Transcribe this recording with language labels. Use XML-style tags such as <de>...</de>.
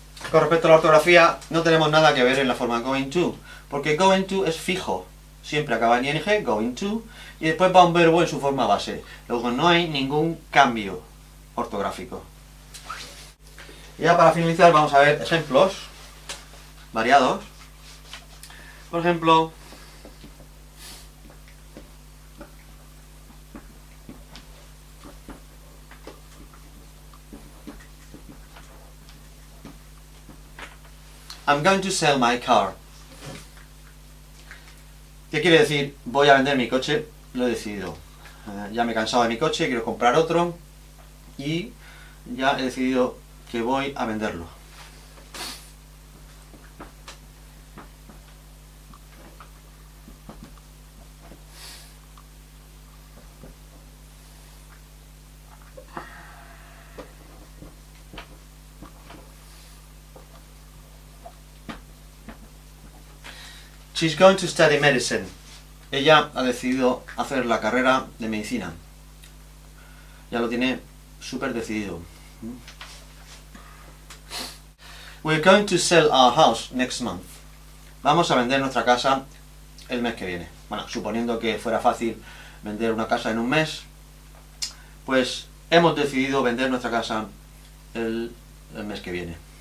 <es>Con respecto a la ortografía, no tenemos nada que ver en la forma going to, porque going to es fijo, siempre acaba en ing, going to, y después va un verbo en su forma base. Luego no hay ningún cambio ortográfico. Y ya para finalizar vamos a ver ejemplos variados. Por ejemplo,</es> <en>I'm going to sell my car.</en> <es>¿Qué quiere decir? Voy a vender mi coche, lo he decidido. Ya me he cansado de mi coche, quiero comprar otro y ya he decidido que voy a venderlo.</es> <en>She's going to study medicine.</en> <es>Ella ha decidido hacer la carrera de medicina. Ya lo tiene súper decidido.</es> <en>We're going to sell our house next month.</en> <es>Vamos a vender nuestra casa el mes que viene. Bueno, suponiendo que fuera fácil vender una casa en un mes, pues hemos decidido vender nuestra casa el mes que viene.</es>